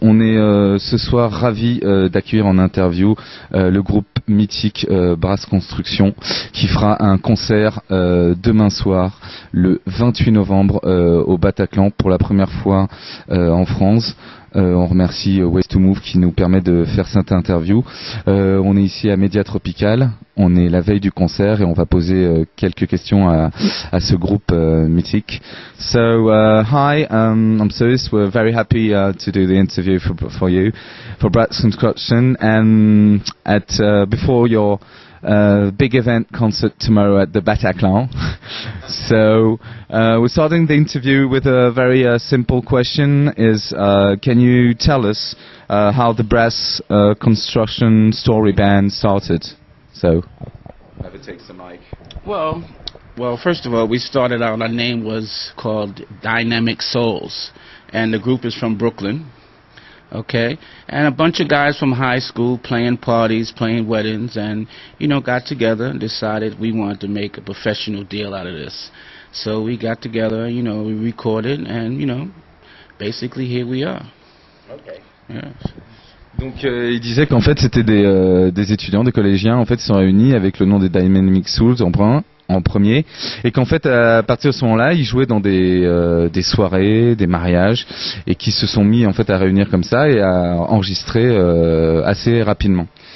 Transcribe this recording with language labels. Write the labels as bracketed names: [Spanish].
[French] On est ce soir ravis d'accueillir en interview le groupe mythique Brass Construction qui fera un concert demain soir, le 28 novembre au Bataclan pour la première fois en France. On remercie Ways to Move qui nous permet de faire cette interview. On est ici à Média Tropical, on est la veille du concert et on va poser quelques questions à ce groupe mythique. [English] So, hi, I'm Sulis. We're very happy to do the interview for you, for Brass Construction, and before your big event concert tomorrow at the Bataclan. So we're starting the interview with a very simple question: can you tell us how the Brass Construction story band started? So, whoever takes the mic. Well, first of all, we started out. Our name was called Dynamic Souls, and the group is from Brooklyn. Okay, and a bunch of guys from high school playing parties, playing weddings, and got together and decided we wanted to make a professional deal out of this. So we got together, we recorded, and basically here we are. Okay. Yeah. [French] Donc il disait qu'en fait c'était des étudiants, des collégiens, en fait ils sont réunis avec le nom des Dynamic Souls en premier, et qu'en fait à partir de ce moment-là ils jouaient dans des soirées, des mariages, et qui se sont mis en fait à réunir comme ça et à enregistrer assez rapidement.